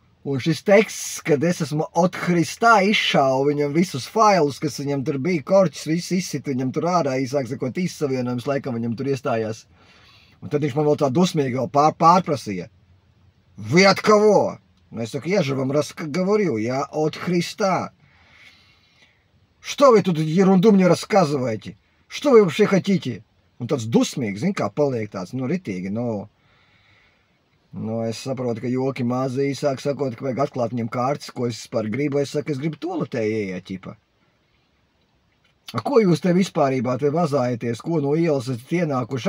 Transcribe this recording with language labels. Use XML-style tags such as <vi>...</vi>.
<lv>Un šis teksts, kad es esmu</lv> <ru>от Христа,</ru> <lv>izšāvu viņam visus failus, kas viņam tur bija, korķis, viss izsit viņam tur ārā, īsāk sakot, izsavienojums, laikam viņam tur iestājās. Un tad viņš man vēl tā dusmīgi vēl pārprasīja:</lv> <ru>"Вы от kavo?" Ну, я так, я же вам говорю, я от Христа. Что вы тут ерунду мне рассказываете? Что вы вообще хотите?</ru> <lv>Un tāds dusmīgs, kā paliek tāds, ritīgi, es saprotu, ka joki mazi īsāk sakot, ka vajag atklāt viņam kārtas, ko es par gribu. Es saku, es gribu tualetē ieiet, ķipa. Ko jūs te vispārībā te vazājaties, ko no ielas esat ienākuši?</lv>